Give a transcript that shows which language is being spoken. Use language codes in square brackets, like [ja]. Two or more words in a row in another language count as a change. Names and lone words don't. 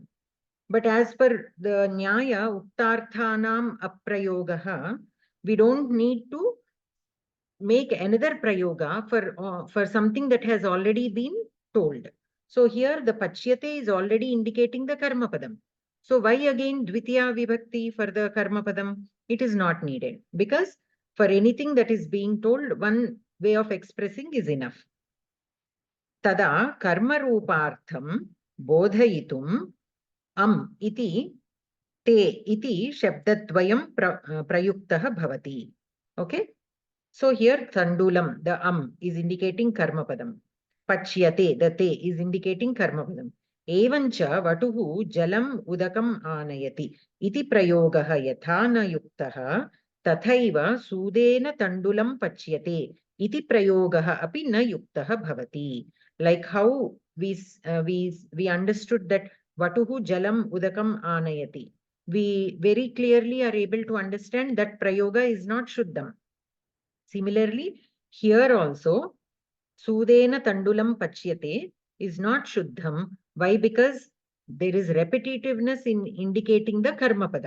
[en] But as per the Nyaya, [sa] उक्तार्थानाम् अप्रयोगः, [en] we don't need to make another Prayoga for something that has already been told. So here the Pachyate is already indicating the [sa] कर्म पदम्. [en] So why again [sa] द्वितीया विभक्तिः [en] for the [sa] कर्म पदम्? [en] It is not needed, because for anything that is being told, one way of expressing is enough. [sa] तदा कर्म रूपार्थं बोधयितुम् इति ते इति शब्दद्वयं प्रयुक्तः भवति. [en] Okay. So here Tandulam, the is indicating [sa] कर्म पदम्. [en] Pachyate, the te is indicating [sa] कर्म पदम्. एवञ्च वटुः जलम् उदकम् आनयति. इति प्रयोगः यथा न युक्तः तथैव सूदेन तण्डुलं पच्यते. इति प्रयोगः अपि न युक्तः भवति. [en] Like how we understood that [sa] वटुः जलम् उदकम् आनयति. [en] We very clearly are able to understand that prayoga is not shuddham. Similarly, here also, [sa] सूदेन तण्डुलं पच्यते [en] is not Shuddham. Why? Because there is repetitiveness in indicating the [sa] कर्म पदम्.